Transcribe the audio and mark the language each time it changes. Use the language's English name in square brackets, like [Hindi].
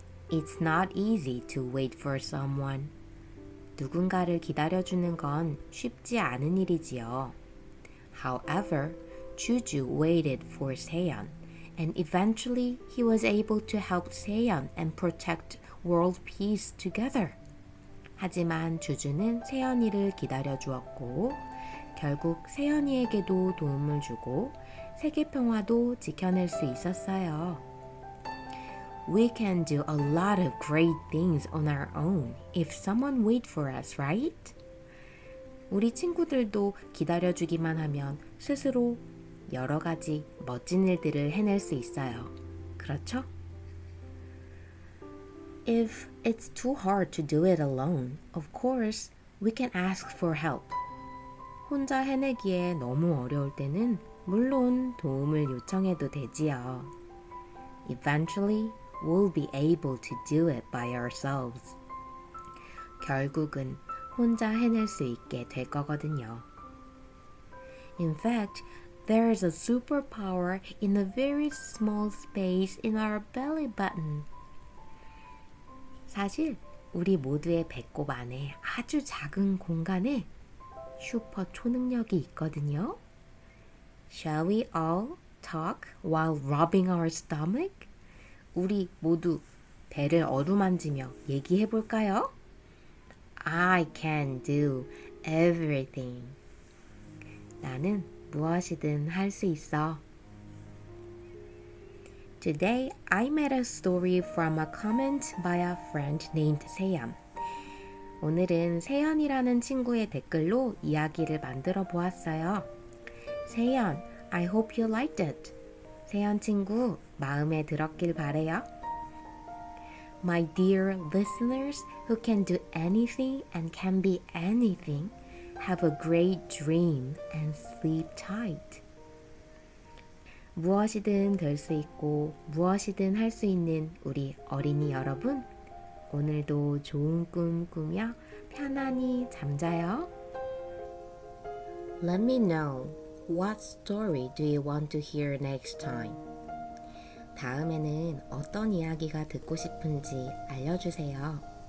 [English] It's not easy to wait for someone. [Korean] 누군가를 기다려주는 건 쉽지 않은 일이지요. [English] However, Juju waited for Seon, and eventually he was able to help Seon and protect world peace together. [Korean] 하지만 주주는 세연이를 기다려주었고 결국 세연이에게도 도움을 주고 세계 평화도 지켜낼 수 있었어요. [English] We can do a lot of great things on our own if someone waits for us, right? [Korean] 우리 친구들도 기다려주기만 하면 스스로 여러 가지 멋진 일들을 해낼 수 있어요. 그렇죠? [English] If it's too hard to do it alone, of course, we can ask for help. [Korean] 혼자 해내기에 너무 어려울 때는 물론 도움을 요청해도 되지요. [English] Eventually, we'll be able to do it by ourselves. [Korean] 결국은 혼자 해낼 수 있게 될 거거든요. [English] In fact, there is a superpower in a very small space in our belly button. [Korean] 사실 우리 모두의 배꼽 안에 아주 작은 공간에 슈퍼 초능력이 있거든요. [English] Shall we all talk while rubbing our stomach? [Korean] 우리 모두 배를 어루만지며 얘기해 볼까요? [English] I can do everything. [Korean] 나는 무엇이든 할 수 있어. [English] Today, I made a story from a comment by a friend named 세연. [Korean] 오늘은 세연이라는 친구의 댓글로 이야기를 만들어 보았어요. [English] 세연, I hope you liked it. [Korean] 세연 친구, 마음에 들었길 바래요. [English] My dear listeners who can do anything and can be anything, have a great dream and sleep tight. [Korean] 무엇이든 될 수 있고 무엇이든 할 수 있는 우리 어린이 여러분, 오늘도 좋은 꿈 꾸며 편안히 잠자요. [English] Let me know what story do you want to hear next time. [Korean] 다음에는 어떤 이야기가 듣고 싶은지 알려주세요.